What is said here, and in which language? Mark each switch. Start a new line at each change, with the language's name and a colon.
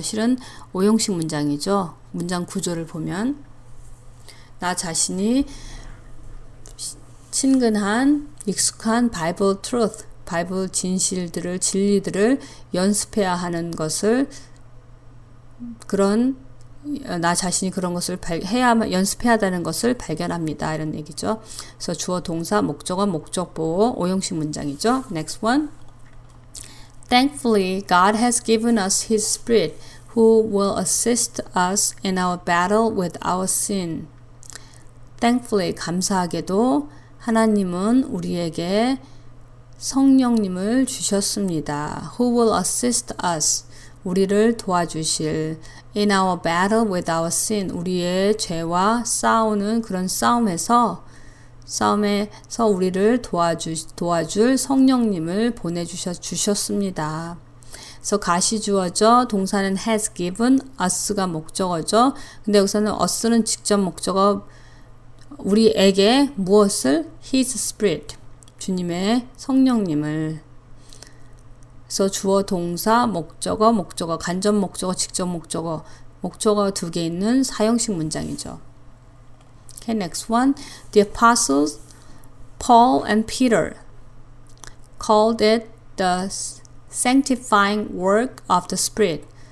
Korean: 실은 오형식 문장이죠. 문장 구조를 보면 나 자신이 친근한 익숙한 Bible truth, 바이블 진리들을 연습해야 하는 것을 나 자신이 그런 것을 연습해야 한다는 것을 발견합니다. 이런 얘기죠. 그래서 주어, 동사, 목적어, 목적보호, 오형식 문장이죠.
English: Next one. Thankfully, God has given us His Spirit who will assist us in our battle with our sin.
Korean: Thankfully, 감사하게도 하나님은 우리에게 성령님을 주셨습니다.
English: Who will assist us?
Korean: 우리를 도와주실
English: in our battle with our sin.
Korean: 우리의 죄와 싸우는 그런 싸움에서 우리를 도와줄 성령님을 보내주셨습니다. 그래서 가시 주어죠. 동사는 has given, us가 목적어죠. 근데 여기서는 us는 직접 목적어, 우리에게 무엇을? His Spirit, 주님의 성령님을. 그래서 주어, 동사, 목적어, 간접 목적어, 직접 목적어 두 개 있는 사형식 문장이죠.
English: Okay, next one. The apostles Paul and Peter called it the sanctifying work of the Spirit.